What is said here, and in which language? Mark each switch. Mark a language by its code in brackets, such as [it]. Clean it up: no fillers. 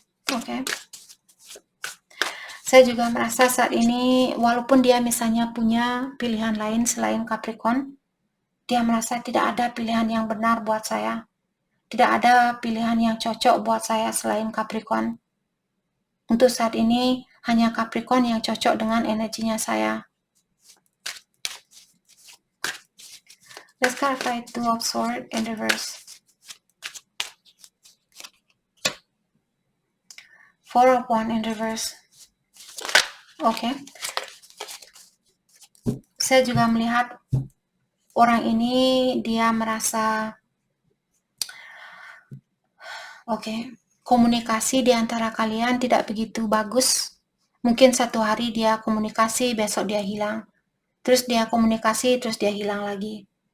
[id] Oke. Saya juga merasa saat ini, walaupun dia misalnya punya pilihan lain selain Capricorn, dia merasa tidak ada pilihan yang benar buat saya. Tidak ada pilihan yang cocok buat saya selain Capricorn. Untuk saat ini, hanya Capricorn yang cocok dengan energinya saya. [en] Let's clarify Two of Swords in reverse. Four of Wands in reverse. [id] Oke. Saya juga melihat orang ini dia merasa komunikasi di antara kalian tidak begitu bagus. Mungkin satu hari dia komunikasi, besok dia hilang. Terus dia komunikasi, terus dia hilang lagi.